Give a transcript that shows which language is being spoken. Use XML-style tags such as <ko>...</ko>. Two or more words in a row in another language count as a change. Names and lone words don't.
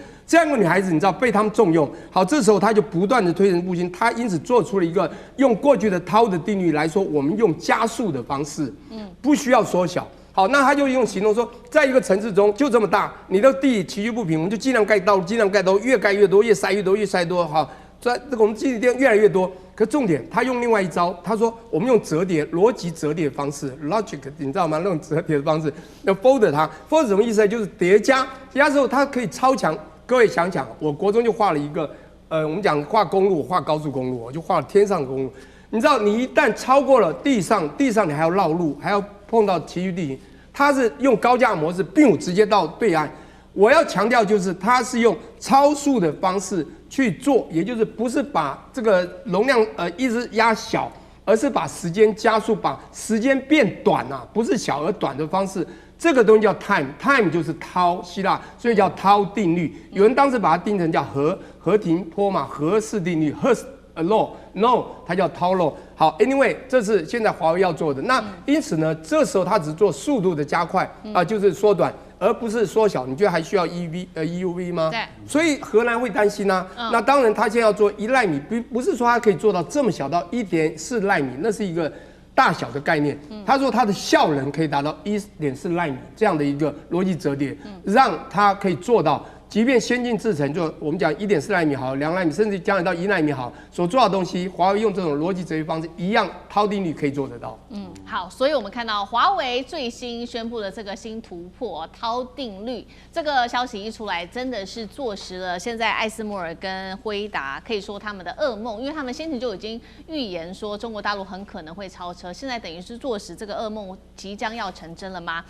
<zh>這樣一個女孩子，你知道被他們重用。好，這時候他就不斷的推陳出新，他因此做出了一個用過去的濤的定律來說，我們用加速的方式，不需要縮小。好，那他就用行動說，在一個城市中就這麼大，你的地崎嶇不平，我們就盡量蓋道路，盡量蓋道路，越蓋越多，越塞越多，越塞越多。好，這個我們基地電越來越多。可重點，他用另外一招，他說我們用折疊邏輯折疊方式 ，logic，你知道嗎？那種折疊的方式，要 fold 它 ，fold 什麼意思呢？就是疊加，疊加之後它可以超強。各位想想，我國中就畫了一個，我們講畫公路，畫高速公路，我就畫了天上的公路。你知道，你一旦超過了地上你還要繞路，還要碰到崎嶇地形。它是用高架模式，並直接到對岸。我要強調就是，它是用超速的方式去做，也就是不是把這個容量一直壓小，而是把時間加速，把時間變短啊，不是小而短的方式。這個東西叫 time 就是濤，希臘，所以叫濤定律。有人當時把它定成叫何庭波嘛，何氏定律 Hurst law，no，它叫濤 law。好 ，anyway， 這是現在華為要做的。那因此呢，這時候它只做速度的加快啊，就是縮短。而不是縮小，你覺得還需要 EUV 嗎？對。所以荷蘭會擔心啊。那當然，他現在要做1奈米，不是說它可以做到這麼小到1.4奈米，那是一個大小的概念。他說它的效能可以達到1.4奈米這樣的一個邏輯折疊，讓它可以做到。即便先進製程，就我們講1.4奈米好，2奈米，甚至將來到1奈米好，所做的東西，華為用這種邏輯折疊方式，一樣套定律可以做得到。好，所以我們看到華為最新宣布的這個新突破套定律，這個消息一出來，真的是坐實了現在艾斯摩爾跟輝達可以說他們的噩夢，因為他們先前就已經預言說中國大陸很可能會超車，現在等於是坐實這個噩夢即將要成真了嗎？</zh>